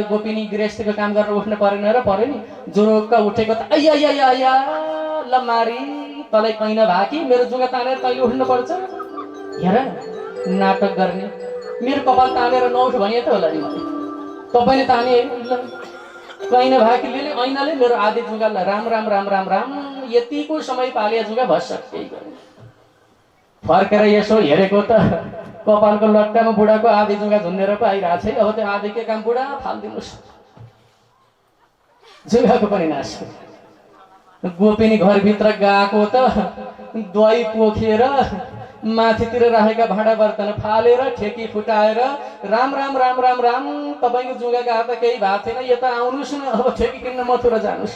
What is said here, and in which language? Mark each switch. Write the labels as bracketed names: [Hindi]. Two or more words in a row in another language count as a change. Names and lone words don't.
[Nepali] गोपिनी गृहस्थीको काम गरेर उठ्नु परेन र पर्यो नि। जुरुक्क उठेको त अय्या अय्या अय्या ल मारी, तँलाई कहीँ नभए कि मेरो जुगा तानेर तैँले उठ्नु पर्छ। हेर नाटक गर्ने, मेरो कपाल तानेर नउठ भने त होला नि मैले। तपाईँले ताने कहीँ नभए कि लिले ऐनाले मेरो आधी जुगालाई राम राम राम राम राम, यतिको समय पालिया जुगा भइसक्यो। फर्केर यसो हेरेको त कपालको लट्टामा बुढाको आधी जुगा झुन्डेर पो आइरहेको छ। अब त्यो आधी के काम बुढा फालिदिनुहोस्, जुगाको पनि नाश। गोपिनी घरभित्र गएको त दही पोखेर माथितिर राखेका भाँडा बर्तन फालेर ठेकी फुटाएर राम राम राम राम राम, तपाईँको जुगाको हात केही भएको थिएन, यता आउनुहोस् न, अब ठेकी किन्न मथुरा जानुहोस्।